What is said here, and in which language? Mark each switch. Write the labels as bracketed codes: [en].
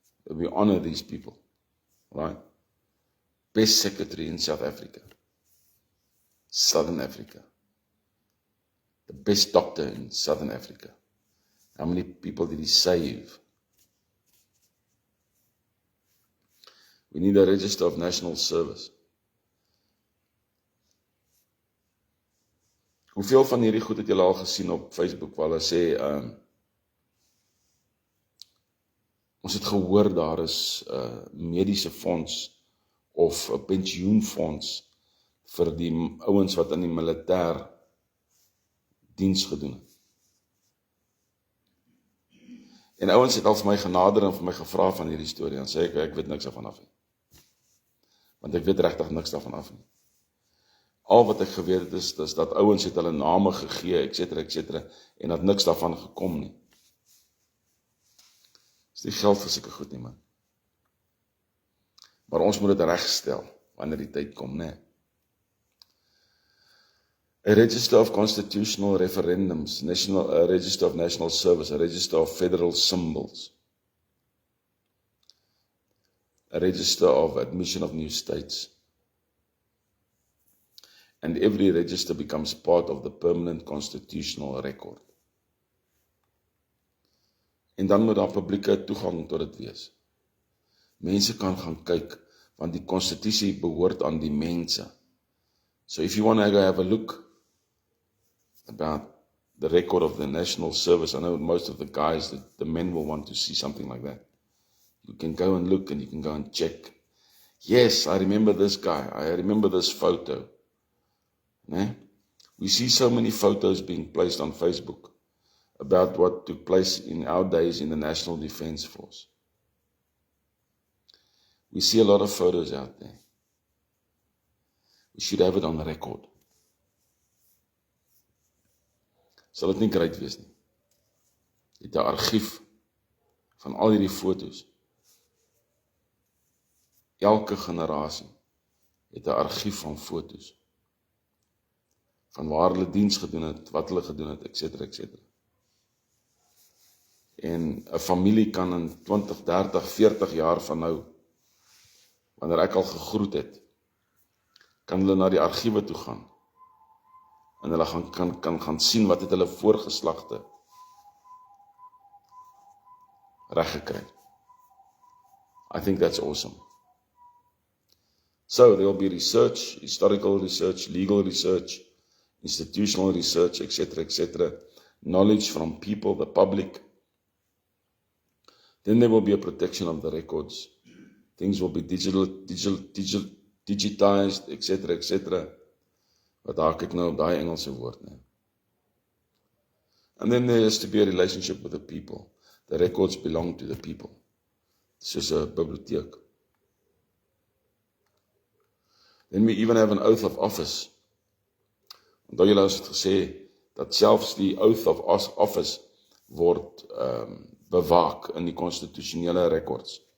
[en] We honor these people, right? Best secretary in South Africa, Southern Africa. The best doctor in Southern Africa. How many people did he save? We need a register of national service. [af] Hoeveel van hierdie goed het julle al gesien op Facebook, waar hulle sê, ons het gehoor daar is mediese fonds of 'n pensioenfonds vir die ouens wat in die militêr diens gedoen het. En ouens het al vir my genader en vir my gevra van hierdie storie, en sê ek weet niks daarvan af nie. Want ek weet regtig niks daarvan af nie. Al wat ek geweet het is dat ouens het hulle name gegee, etc., en dat niks daarvan gekom nie. Dis nie geld vir sulke goed nie, man. Maar ons moet dit regstel, wanneer die tyd kom, né? [en] A register of constitutional referendums, a register of national service, a register of federal symbols, a register of admission of new states. And every register becomes part of the permanent constitutional record. [af] En dan moet daar publieke toegang tot dit wees. Mense kan gaan kyk, want die konstitusie behoort aan die mense. [en] So if you want to go have a look about the record of the national service, I know most of the guys, the men will want to see something like that. You can go and look and you can go and check. Yes, I remember this guy. I remember this photo. Nee? We see so many photos being placed on Facebook about what took place in our days in the National Defense Force. We see a lot of photos out there. We should have it on record. [af] Sal dit nie great wees nie? Jy het 'n argief van al hierdie foto's. Elke generasie het 'n argief van foto's. Van waar hulle diens gedoen het, wat hulle gedoen het, etc. En 'n familie kan in 20, 30, 40 jaar van nou, wanneer ek al gegroet het, kan hulle na die argiewe toe gaan. En hulle kan gaan sien wat het hulle voorgeslagte reggekry. [en] I think that's awesome. So there will be research, historical research, legal research, institutional research, etc., knowledge from people, the public. Then there will be a protection of the records. Things will be digitized, etc. [af] Wat haak ek nou op daai Engelse woord, nee. [en] And then there has to be a relationship with the people. The records belong to the people. [af] Soos 'n biblioteek. [en] Then we even have an oath of office. [af] Onthou julle het gesê, dat selfs die oath of office word bewaak in die konstitusionele records.